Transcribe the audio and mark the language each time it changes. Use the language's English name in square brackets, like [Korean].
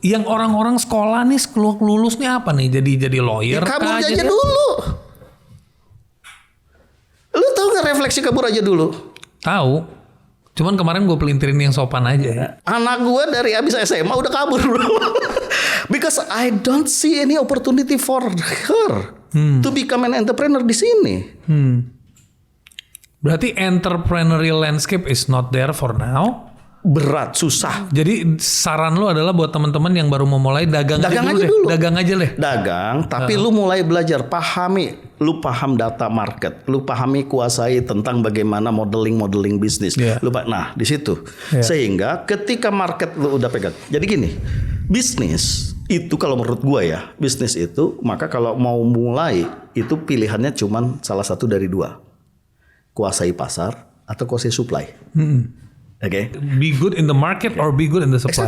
[Indonesian] Yang orang-orang sekolah nih lulus nih apa nih? Jadi lawyer? Kabur aja dulu. Lu tahu nggak refleksi kabur aja dulu? Tahu. Cuman kemarin gue pelintirin yang sopan aja. Anak gue dari abis SMA udah kabur bro. [English] Because I don't see any opportunity for her to become an entrepreneur [Indonesian] di sini. [English] Berarti entrepreneurial landscape is not there for now. [Indonesian] Berat, susah. Jadi saran lu adalah buat teman-teman yang baru mau mulai dagang aja dulu. Dagang aja deh. Dagang, tapi lu mulai belajar, lu paham data market, lu pahami kuasai tentang bagaimana modeling bisnis. Nah, di situ. Sehingga ketika market lu udah pegang. Jadi gini, bisnis itu kalau menurut gua ya, bisnis itu maka kalau mau mulai itu pilihannya cuman salah satu dari dua. Kuasai pasar atau kuasai supply. Oke. [English] Be good in the market or be good in the supply.